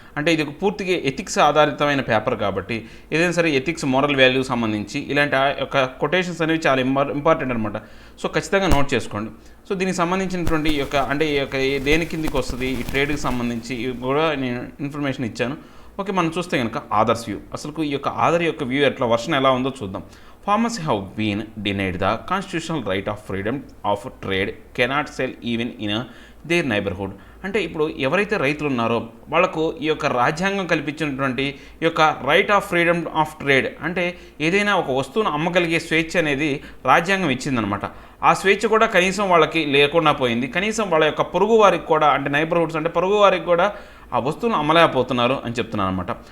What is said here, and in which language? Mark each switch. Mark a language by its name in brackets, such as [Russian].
[Telugu] అంటే ఇది పూర్తిగా ఎథిక్స్ ఆధారితమైన పేపర్ కాబట్టి ఏదైనా సరే ఎథిక్స్, మోరల్ వాల్యూస్ సంబంధించి ఇలాంటి యొక్క కొటేషన్స్ అనేవి చాలా ఇంపార్టెంట్ అనమాట. సో ఖచ్చితంగా నోట్ చేసుకోండి. సో దీనికి సంబంధించినటువంటి దేని కిందికి వస్తుంది, ఈ ట్రేడ్కి సంబంధించి కూడా నేను ఇన్ఫర్మేషన్ ఇచ్చాను. ఓకే, మనం చూస్తే కనుక ఆదర్స్ వ్యూ. అసలు ఈ యొక్క ఆదర్ యొక్క వ్యూ వర్షన్ ఎలా ఉందో చూద్దాం. [English] Farmers have been denied the constitutional right of freedom of trade, cannot sell even in their neighborhood. [Telugu] అంటే ఇప్పుడు ఎవరైతే రైతులు ఉన్నారో వాళ్ళకు ఈ యొక్క రాజ్యాంగం కల్పించినటువంటి ఈ యొక్క [English] right of freedom of trade, [Telugu] అంటే ఏదైనా ఒక వస్తువును అమ్మగలిగే స్వేచ్ఛ అనేది రాజ్యాంగం ఇచ్చిందనమాట. ఆ స్వేచ్ఛ కూడా కనీసం వాళ్ళకి లేకుండా పోయింది. కనీసం వాళ్ళ యొక్క పొరుగు వారికి కూడా, అంటే నైబర్హుడ్స్ అంటే పొరుగు వారికి కూడా ఆ వస్తువును అమ్మలేకపోతున్నారు అని చెప్తున్నాను అనమాట.